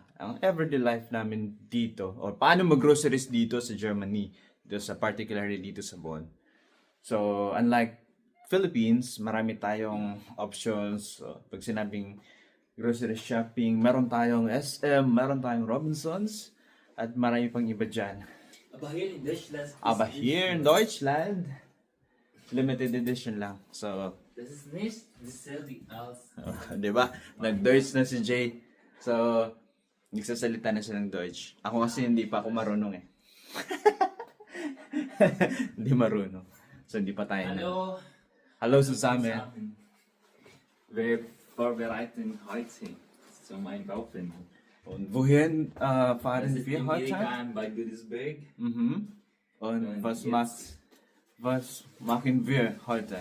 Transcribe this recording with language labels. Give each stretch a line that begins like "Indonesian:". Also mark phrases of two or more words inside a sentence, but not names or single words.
Filipino: Ang
English: everyday life
Filipino: namin dito. O paano mag-groceries dito sa Germany. Dito sa particularly dito sa Bonn. So, unlike Philippines, marami tayong options. So, pag sinabing grocery shopping, meron tayong SM, meron tayong Robinsons, at marami pang iba dyan.
German: Aber hier in Deutschland.
English: Aber here in Deutschland, limited edition lang.
Filipino: So,
German: Das ist nicht dasselbe als.
Filipino: di ba? Nag-Deutsch na si Jay. So, nagsasalita na siya ng Deutsch. Ako kasi hindi pa ako marunong eh. Hindi marunong. So, hindi pa tayo na.
German: Hallo. Hallo zusammen. Wir vorbereiten heute zum Einkaufen. Und wohin Das fahren ist wir in heute? Biergarten bei Godesberg. Mhm. Und Und was jetzt- machen wir heute?